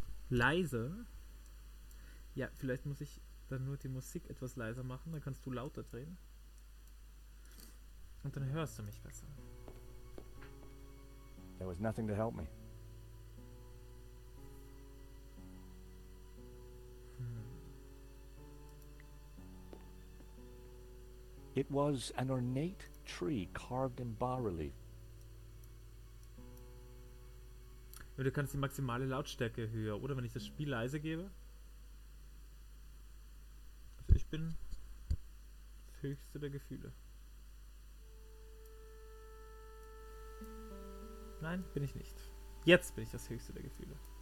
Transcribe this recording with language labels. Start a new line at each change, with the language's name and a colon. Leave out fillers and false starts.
German: Leise? Ja, vielleicht muss ich dann nur die Musik etwas leiser machen, dann kannst du lauter drehen. Und dann hörst du mich besser.
English: There was nothing to help me. It was an ornate tree carved in bas-relief.
German: Ja, du kannst die maximale Lautstärke höher, oder wenn ich das Spiel leise gebe. Also ich bin das höchste der Gefühle. Nein, bin ich nicht. Jetzt bin ich das höchste der Gefühle.